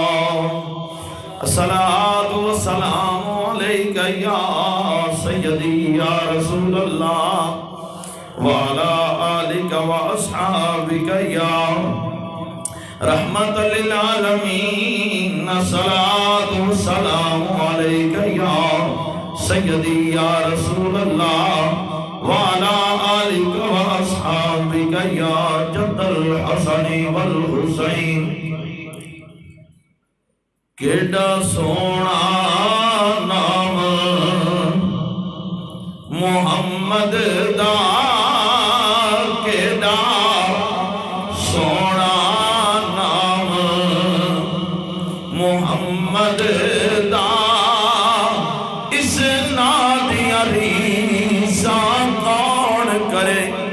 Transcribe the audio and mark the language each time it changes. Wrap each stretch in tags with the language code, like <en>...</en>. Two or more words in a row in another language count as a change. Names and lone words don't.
<ar>الصلاة والسلام عليك يا سيدي يا رسول الله وعلى آلك وأصحابك يا رحمة للعالمين. الصلاة والسلام عليك يا سيدي يا رسول الله وعلى آلك وأصحابك يا جد الحسن والحسين.</ar> <pa>کیڑا سونا نام محمد دا، کیڑا سونا نام محمد دا، اس نادیاں ریساں کون کرے.</pa>